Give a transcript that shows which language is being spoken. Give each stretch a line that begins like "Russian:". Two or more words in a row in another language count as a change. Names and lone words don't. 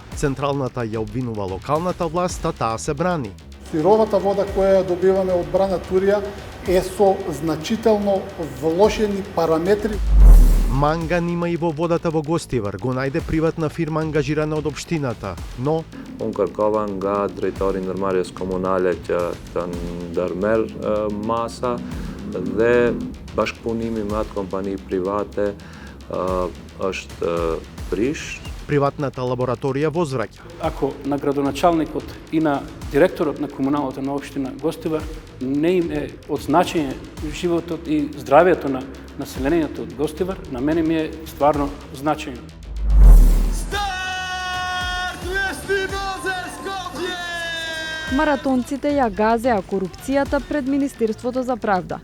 Macedonian: Централната ја обвинува локалната власт, а таа се брани. Сировата вода која ја добиваме од Брана Турија е со значително влошени параметри. Манган има и во водата во Гостивар, го најде приватна фирма ангажирана од општината, но
Albanian: Un kërkova nga drejtori ndërmarrjes komunale që të ndërmerr masa dhe bashkëpunimi me atë kompani private është prish.
Macedonian: приватната лабораторија возвраќа. Ако на градоначалникот и на директорот на комуналната на општина Гостивар не им е од значење животот и здравието на населението од Гостивар, на мене ми е стварно значајно. Маратонците ја газеа корупцијата пред Министерството за правда.